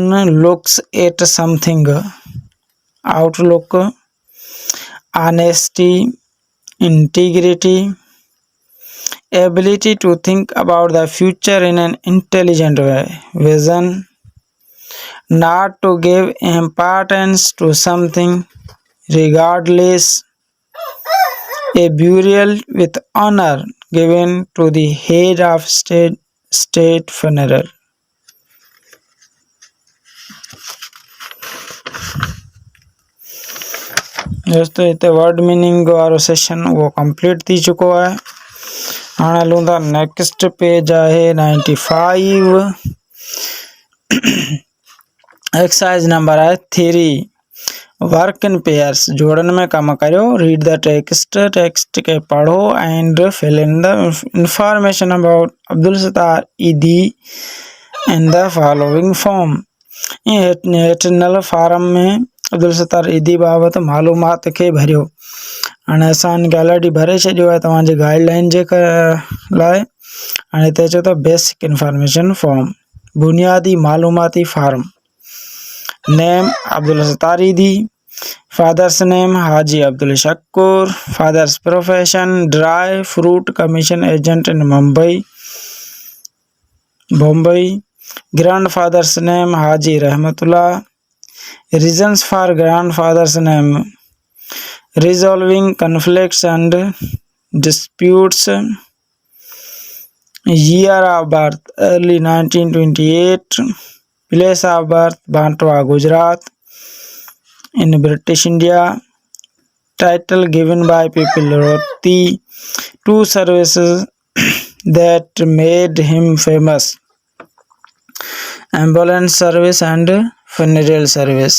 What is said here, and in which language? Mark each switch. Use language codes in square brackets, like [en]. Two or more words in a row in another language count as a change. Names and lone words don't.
[en] looks at something, outlook, honesty, integrity, ability to think about the future in an intelligent way, vision, not to give importance to something regardless, a burial with honor given to the head of state funeral। [sd] दोस्तों इतने [en] word meaning [sd] वारो सेशन वो कंप्लीट थी चुको है। हाँ हलूं था [en] next page [sd] है 95। [en] exercise number [sd] है 3, [en] work in pairs, [sd] जोड़न में कम करो। [en] Read the text, [sd] टेक्स्ट के पढ़ो [en] and fill in the information about Abdul Sattar Edhi in the following form. [sd] हेठिनल फॉर्म में अब्दुल सत्तार ईदी बाबत मालूमात के भरियो। हाणे असां हिन खे ऑलरेडी भरे छॾियो आहे तव्हांजे गाइडलाइन जे लाइ। हाणे हिते अचे थो [en] basic information form, [sd] बुनियादी मालूमाती फॉर्म। [en] Name Abdul Sattar Edhi, father's name Haji Abdul Shakoor, father's profession dry fruit commission agent in Bombay, grandfather's name Haji Rahmatullah, reasons for grandfather's name resolving conflicts and disputes, year of birth early 1928, place of birth Bantwa, Gujarat in British India, title given by people wrote the 2 services that made him famous, ambulance service and funeral service।